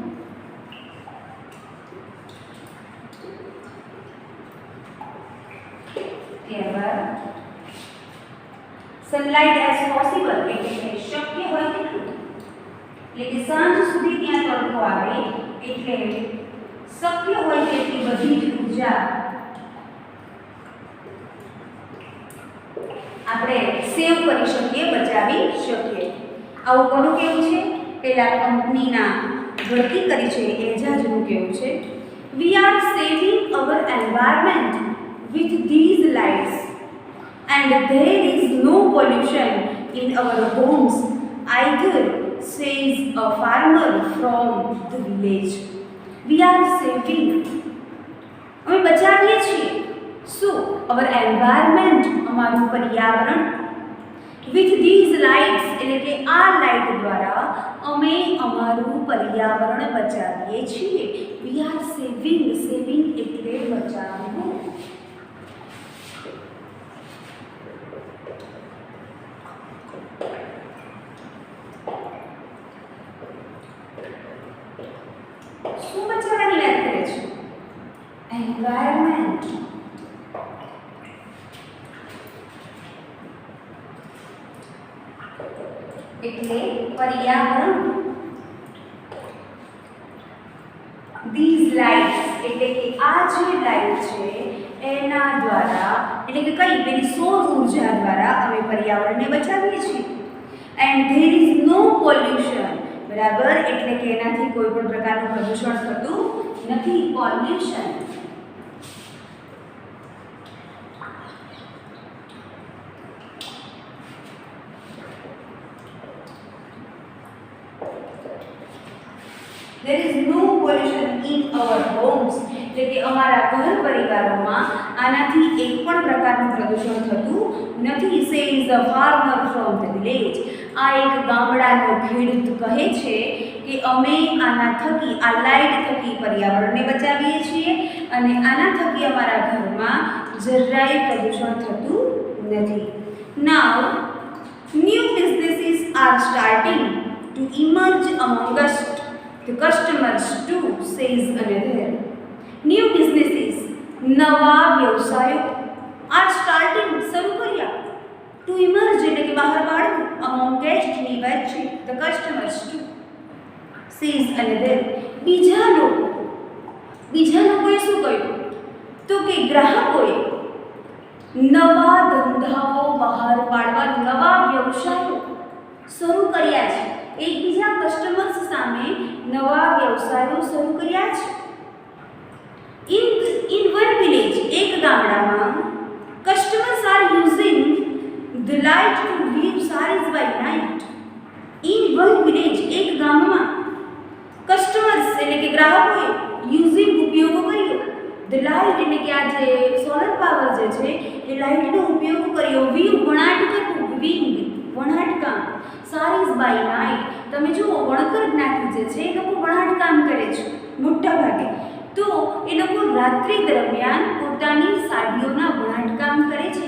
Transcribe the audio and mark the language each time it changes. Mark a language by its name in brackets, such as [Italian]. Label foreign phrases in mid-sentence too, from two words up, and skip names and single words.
[Gujarati] ત્યારબાદ [English] sunlight as possible [Gujarati] એટલે શક્ય હોય તેટલું, એટલે કે સાંજ સુધી ત્યાં તડકો આવે એટલે શક્ય હોય તેટલી બધી જ ઉર્જા આપણે સેવ કરી શકીએ, બચાવી શકીએ. આવું કોનું કેવું છે? પેલા કંપનીના ભરતી કરી છે એજાજનું કેવું છે. [English] we are saving our environment with these lights and there is no pollution in our homes either, says a farmer from the village. We are saving, [Gujarati] અમે બચાવીએ છીએ શું? [English] our environment, [Gujarati] અમારું પર્યાવરણ. [English] with these lights [Gujarati] એટલે કે આ લાઇટ દ્વારા અમે અમારું પર્યાવરણ બચાવીએ છીએ. [English] we are saving, saving [Gujarati] એટલે બચાવવું. શું બચાવવાની વાત કરે છે? એન્વાયરમેન્ટ. એટલે પર્યાવરણ. [English] these lights [Gujarati] એટલે કે આ જે લાઇટ છે એના દ્વારા, એટલે કે કઈ પેલી સૌર ઉર્જા દ્વારા અમે પર્યાવરણને બચાવીએ છીએ. [English] and there is no pollution, [Gujarati] બરાબર, એટલે કે એનાથી કોઈ પણ પ્રકારનું પ્રદૂષણ થતું નથી. પોલ્યુશન. [English] there is no pollution in our homes, [Gujarati] એટલે કે અમારા ઘર પરિવારોમાં આનાથી એક પણ પ્રકારનું પ્રદૂષણ થતું નથી. [English] says the farmer from the village. [Gujarati] આ એક ગામડાનો ખેડૂત કહે છે કે અમે આના થકી, આ લાઇટ થકી પર્યાવરણને બચાવીએ છીએ અને આના થકી અમારા ઘરમાં જરાય પ્રદૂષણ થતું નથી. [English] now new businesses are starting to emerge among us, the customers too, says another. new businesses, [Gujarati] નવા વ્યવસાયો, [English] are starting, [Gujarati] શરૂ કર્યા, [English] to emerge [Gujarati] એટલે કે બહાર પાડવું, [English] among guests [Gujarati] ની વચ્ચે, [English] the customers too, says another. [Gujarati] બીજા લોકોએ શું કહ્યું? તો કે ગ્રાહકોએ નવા ધંધાઓ બહાર પાડવા, નવા વ્યવસાયો શરૂ કર્યા છે, એકબીજા કસ્ટમર્સ સામે નવા વ્યવસાયો શરૂ કર્યા છે. [English] In one village, [Gujarati] એક ગામડામાં [English] customers are using the light to view sarees by night. In one village, [Gujarati] એક ગામમાં કસ્ટમર્સ એટલે કે ગ્રાહકોએ યુઝિંગ ઉપયોગ કર્યો, [English] the light [Gujarati] એટલે કે આ જે સોલર પાવર જે છે એ લાઇટનો ઉપયોગ કર્યો, વ્યૂ વણાટ કરવું, વિંગ વણાટ કામ, [English] sarees by night. [Gujarati] તમે જુઓ વણકર જ્ઞાતિ જે છે એ લોકો વણાટ કામ કરે છે મોટા ભાગે, તો એ લોકો રાત્રિ દરમિયાન પોતાની સાડીઓના વણાટકામ કરે છે.